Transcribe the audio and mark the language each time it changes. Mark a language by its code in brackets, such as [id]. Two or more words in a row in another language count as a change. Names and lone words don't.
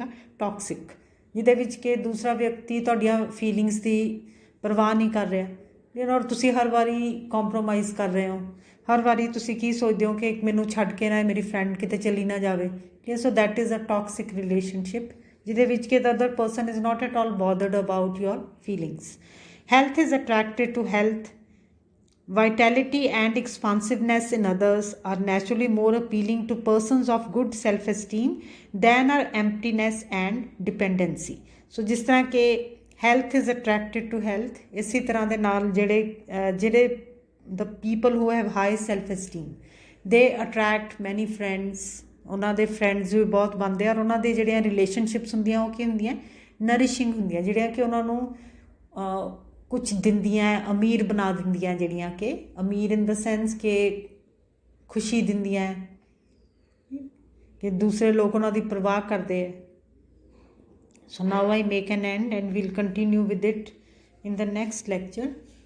[pa] ਟੌਕਸਿਕ, ਜਿਹਦੇ ਵਿੱਚ ਕਿ ਦੂਸਰਾ ਵਿਅਕਤੀ ਤੁਹਾਡੀਆਂ ਫੀਲਿੰਗਸ ਦੀ ਪਰਵਾਹ ਨਹੀਂ ਕਰ ਰਿਹਾ, ਔਰ ਤੁਸੀਂ ਹਰ ਵਾਰੀ ਕੰਪਰੋਮਾਈਜ਼ ਕਰ ਰਹੇ ਹੋ। ਹਰ ਵਾਰੀ ਤੁਸੀਂ ਕੀ ਸੋਚਦੇ ਹੋ ਕਿ ਮੈਨੂੰ ਛੱਡ ਕੇ ਨਾ ਮੇਰੀ ਫਰੈਂਡ ਕਿਤੇ ਚਲੀ ਨਾ ਜਾਵੇ। [en] so that is a toxic relationship, [pa] ਜਿਹਦੇ ਵਿੱਚ ਕਿ [en] the other person is not at all bothered about your feelings. Health is attracted to health. Vitality and expansiveness in others are naturally more appealing to persons of good self-esteem than are emptiness and dependency. So [pa] ਜਿਸ ਤਰ੍ਹਾਂ ਕਿ [en] health is attracted to health, [pa] ਇਸੇ ਤਰ੍ਹਾਂ ਦੇ ਨਾਲ ਜਿਹੜੇ [en] the people who have high self-esteem, they attract many friends. [pa] ਉਹਨਾਂ ਦੇ ਫਰੈਂਡਸ ਵੀ ਬਹੁਤ ਬਣਦੇ ਆ, ਔਰ ਉਹਨਾਂ ਦੀ ਜਿਹੜੀਆਂ ਰਿਲੇਸ਼ਨਸ਼ਿਪਸ ਹੁੰਦੀਆਂ ਉਹ ਕੀ ਹੁੰਦੀਆਂ? ਨਰਿਸ਼ਿੰਗ ਹੁੰਦੀਆਂ, ਜਿਹੜੀਆਂ ਕਿ ਉਹਨਾਂ ਨੂੰ ਕੁਛ ਦਿੰਦੀਆਂ, ਅਮੀਰ ਬਣਾ ਦਿੰਦੀਆਂ, ਜਿਹੜੀਆਂ ਕਿ ਅਮੀਰ [en] in the sense [pa] ਕਿ ਖੁਸ਼ੀ ਦਿੰਦੀਆਂ, ਕਿ ਦੂਸਰੇ ਲੋਕ ਉਹਨਾਂ ਦੀ ਪਰਵਾਹ ਕਰਦੇ ਹੈ। [en] so now I make an end and we'll continue with it in the next lecture.